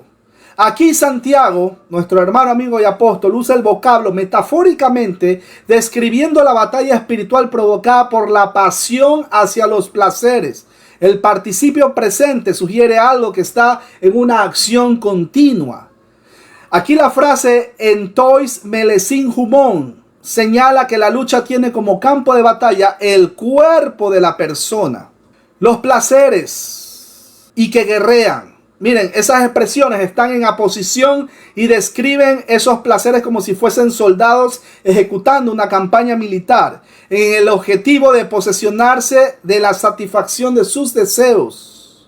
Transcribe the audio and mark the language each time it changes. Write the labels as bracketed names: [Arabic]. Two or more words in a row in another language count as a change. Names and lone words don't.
[Spanish] Aquí Santiago, nuestro hermano, amigo y apóstol, usa el vocablo metafóricamente describiendo la batalla espiritual provocada por la pasión hacia los placeres. El participio presente sugiere algo que está en una acción continua. Aquí la frase [Greek] ἐν τοῖς μέλεσιν ὑμῶν [Spanish] señala que la lucha tiene como campo de batalla el cuerpo de la persona. Los placeres y que guerrean. Miren, esas expresiones están en aposición y describen esos placeres como si fuesen soldados ejecutando una campaña militar en el objetivo de posesionarse de la satisfacción de sus deseos.